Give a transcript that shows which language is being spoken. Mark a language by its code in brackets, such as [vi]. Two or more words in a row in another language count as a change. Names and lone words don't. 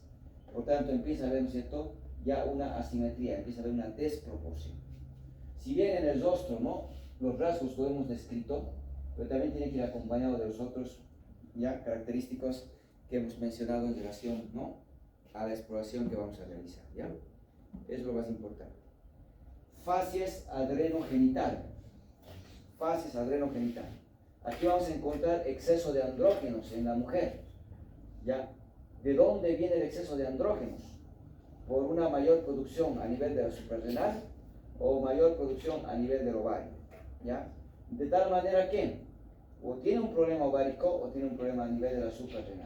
[es] Por tanto, empieza a haber, ¿no es cierto?, ya una asimetría, empieza a haber una desproporción. Si bien en el rostro, ¿no?, los rasgos lo hemos descrito, pero también tiene que ir acompañado de los otros ya característicos que hemos mencionado en relación, ¿no?, a la exploración que vamos a realizar, ¿ya? Es lo más importante. Facies adrenogenital. Facies adrenogenital. Aquí vamos a encontrar exceso de andrógenos en la mujer, ¿ya? ¿De dónde viene el exceso de andrógenos? ¿Por una mayor producción a nivel de la suprarrenal o mayor producción a nivel del ovario? ¿Ya? De tal manera que o tiene un problema ovárico o tiene un problema a nivel de la suprarrenal.